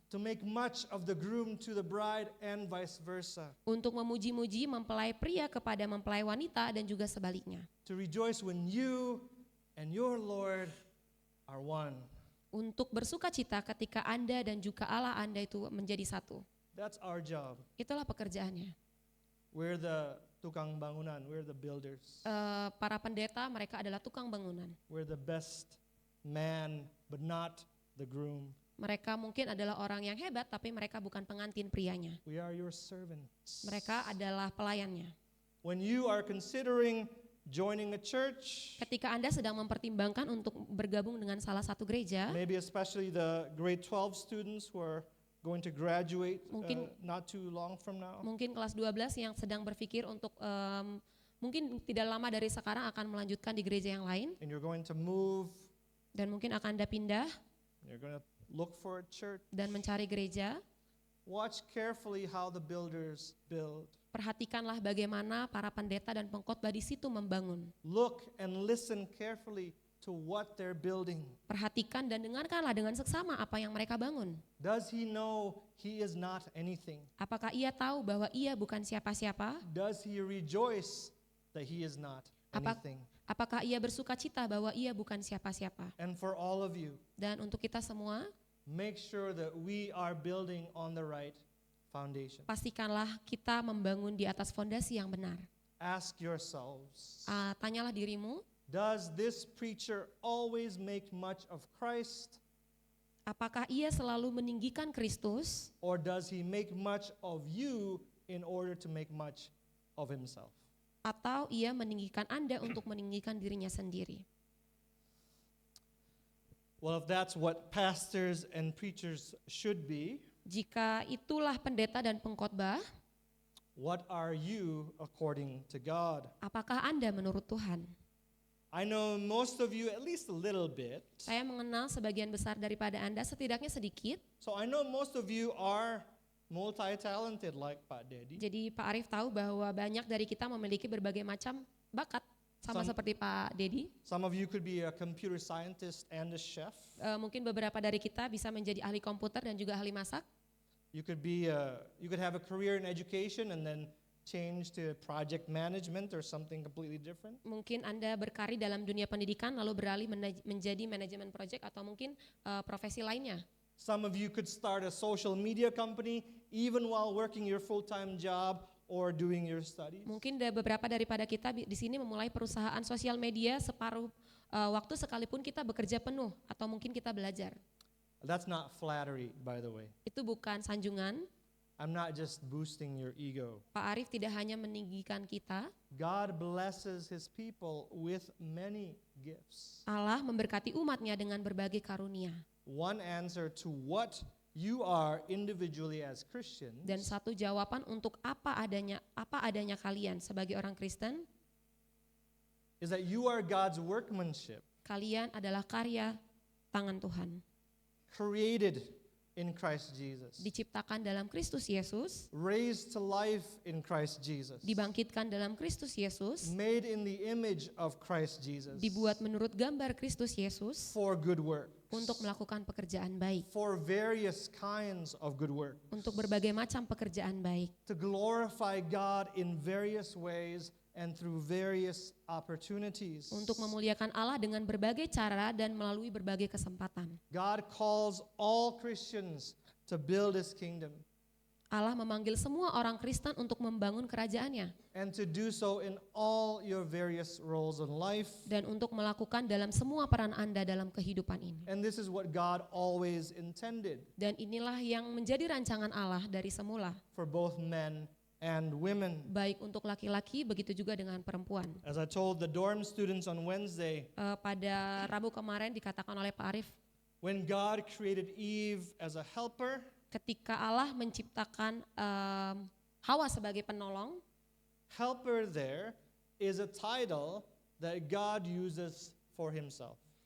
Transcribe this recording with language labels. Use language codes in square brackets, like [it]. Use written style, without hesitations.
[en] To make much of the groom to the bride and vice versa. [id] Untuk memuji-muji mempelai pria kepada mempelai wanita dan juga sebaliknya. [en] To rejoice when you and your Lord are one. [id] Untuk bersuka cita ketika Anda dan juga Allah Anda itu menjadi satu. [en] That's our job. [id] Itulah pekerjaannya. [en] We're the [id] tukang bangunan, [en] we're the builders. [id] Para pendeta mereka adalah tukang bangunan. [en] We're the best man, but not the groom. [id] Mereka mungkin adalah orang yang hebat tapi mereka bukan pengantin prianya. [en] We are your servants. [id] Mereka adalah pelayannya. [en] When you are considering joining a church, [id] Ketika Anda sedang mempertimbangkan untuk bergabung dengan salah satu gereja, [en] maybe especially the grade 12 students who are going to graduate [id] Mungkin- [en] not too long from now. [id] mungkin kelas 12 yang sedang berpikir untuk mungkin tidak lama dari sekarang akan melanjutkan di gereja yang lain [en] And you're going to move, [id] dan mungkin akan Anda pindah [en] you're going to look for a church. [id] dan mencari gereja. [en] Watch carefully how the builders build. [id] Perhatikanlah bagaimana para pendeta dan pengkhotbah di situ membangun. [en] Look and listen carefully to what they're building? [id] Perhatikan dan dengarkanlah dengan seksama apa yang mereka bangun. [en] Does he know he is not anything? [id] Apakah ia tahu bahwa ia bukan siapa-siapa? [en] Does he rejoice that he is not [id] Apa- [en] anything? [id] Apakah ia bersuka cita bahwa ia bukan siapa-siapa? [en] And for all of you, [id] Dan untuk kita semua, [en] make sure that we are building on the right foundation. [id] pastikanlah kita membangun di atas fondasi yang benar. [en] Ask yourselves, [id] Tanyalah dirimu, [en] does this preacher always make much of Christ, [id] apakah ia selalu meninggikan Kristus [en] or does he make much of you in order to make much of himself? [id] atau ia meninggikan Anda untuk meninggikan dirinya sendiri? [en] Well, if that's what pastors and preachers should be, [id] Jika itulah pendeta dan pengkhotbah, [en] what are you according to God? [id] apakah Anda menurut Tuhan? [en] I know most of you at least a little bit. [id] Saya mengenal sebagian besar daripada Anda, setidaknya sedikit. [en] So I know most of you are multi-talented like Pak Dedi. [id] Jadi Pak Arief tahu bahwa banyak dari kita memiliki berbagai macam bakat, sama seperti Pak Dedi. [en] Some of you could be a computer scientist and a chef. [id] Mungkin beberapa dari kita bisa menjadi ahli komputer dan juga ahli masak. [en] You could have a career in education and then change to project management or something completely different. [id] Mungkin Anda berkarir dalam dunia pendidikan lalu beralih menjadi manajemen project atau mungkin profesi lainnya. [en] Some of you could start a social media company even while working your full-time job or doing your studies. [id] Mungkin beberapa daripada kita di sini memulai perusahaan sosial media separuh waktu sekalipun kita bekerja penuh atau mungkin kita belajar. [en] That's not flattery, by the way. [id] Itu bukan sanjungan. [en] I'm not just boosting your ego. [id] Pak Arief tidak hanya meninggikan kita, [en] God blesses his people with many gifts. [id] Allah memberkati umatnya dengan berbagai karunia. [en] One answer to what you are individually as Christians [id] Dan satu jawaban untuk apa adanya kalian sebagai orang Kristen, [en] is that you are God's workmanship, [id] kalian adalah karya tangan Tuhan. [en] created in Christ Jesus, [id] Diciptakan dalam Kristus Yesus, [en] raised to life in Christ Jesus, [id] dibangkitkan dalam Kristus Yesus, [en] made in the image of Christ Jesus, [id] dibuat menurut gambar Kristus Yesus [en] for good works, [id] untuk melakukan pekerjaan baik, [en] for various kinds of good work, [id] untuk berbagai macam pekerjaan baik, [en] to glorify God in various ways and through various opportunities. [id] untuk memuliakan Allah dengan berbagai cara dan melalui berbagai kesempatan. [en] God calls all Christians to build his kingdom [id] Allah memanggil semua orang Kristen untuk membangun kerajaannya [en] and to do so in all your various roles in life. [id] dan untuk melakukan dalam semua peran Anda dalam kehidupan ini. [en] And this is what God always intended [id] Dan inilah yang menjadi rancangan Allah dari semula, [en] for both men and women. [id] baik untuk laki-laki begitu juga dengan perempuan. [en] As I told the dorm students on Wednesday, [id] Pada Rabu kemarin dikatakan oleh Pak Arief, [en] when God created Eve as a helper, [id] ketika Allah menciptakan Hawa sebagai penolong, [en] helper there is a title that God uses for himself.